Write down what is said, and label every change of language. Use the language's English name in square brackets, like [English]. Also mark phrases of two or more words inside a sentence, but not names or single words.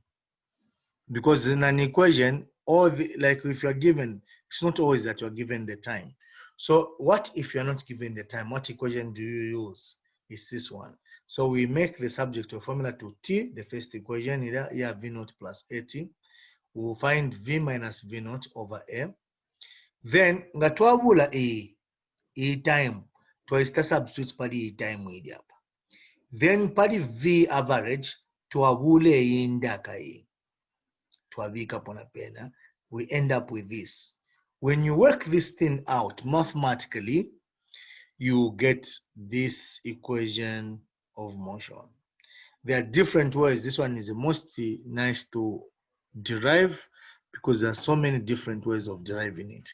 [English] Because in an equation, like if you're given, it's not always that you're given the time. So what if you're not given the time? What equation do you use? It's this one. So we make the subject to a formula to t, the first equation here, V naught plus AT. We'll find V minus V naught over A. [Bemba] Then nga twabula [English] e time [Bemba] twayita substitute pali [English] e time [Bemba] eri apa. Then pali [English] V average [Bemba] twabula ey'endaka e twabiika pona pena. [English] We end up with this. When you work this thing out mathematically, you get this equation of motion. There are different ways. This one is the most nice to derive because there are so many different ways of deriving it.